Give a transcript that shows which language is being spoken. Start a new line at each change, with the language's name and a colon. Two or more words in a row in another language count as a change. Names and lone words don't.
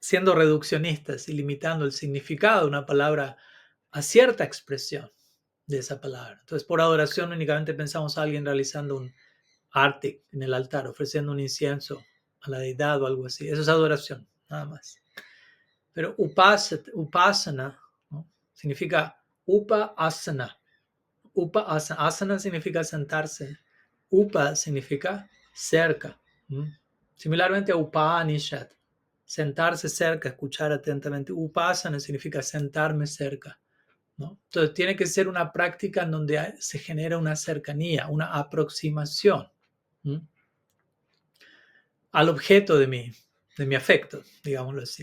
Spanish: siendo reduccionistas y limitando el significado de una palabra a cierta expresión de esa palabra. Entonces, por adoración únicamente pensamos a alguien realizando un arte en el altar, ofreciendo un incienso a la deidad o algo así. Eso es adoración, nada más. Pero upasana, ¿no? Significa upa-asana. Upa-asana. Asana significa sentarse. Upa significa cerca. Similarmente a Upanishad, sentarse cerca, escuchar atentamente. Upasana significa sentarme cerca, ¿no? Entonces tiene que ser una práctica en donde se genera una cercanía, una aproximación al objeto de mi afecto, digámoslo así.